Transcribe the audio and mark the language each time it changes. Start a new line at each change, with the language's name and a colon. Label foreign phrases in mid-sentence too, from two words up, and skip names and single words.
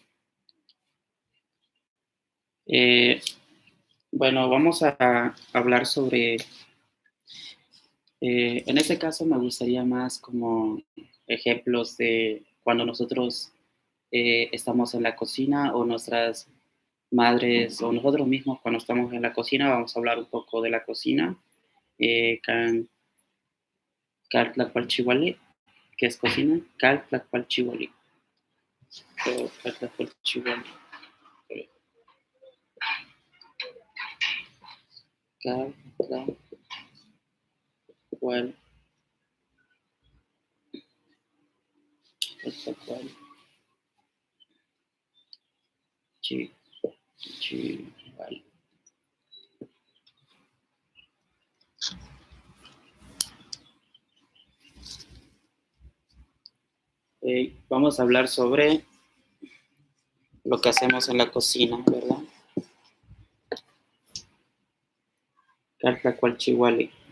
Spanish: Bueno, vamos a hablar sobre, en este caso me gustaría más como ejemplos de cuando nosotros estamos en la cocina o nuestras madres o nosotros mismos cuando estamos en la cocina. Vamos a hablar un poco de la cocina.
Nahuatl languages: Can Tlacualchihuali,
Spanish: que es cocina.
Nahuatl languages: Cal Tlacualchihuali. Cal Tlacualchihuali. Cal Tlacual. Tlacual. Chihuali.
Spanish: Vamos a hablar sobre lo que hacemos en la cocina, ¿verdad?
Nahuatl languages: Cal Tlacualchihuali.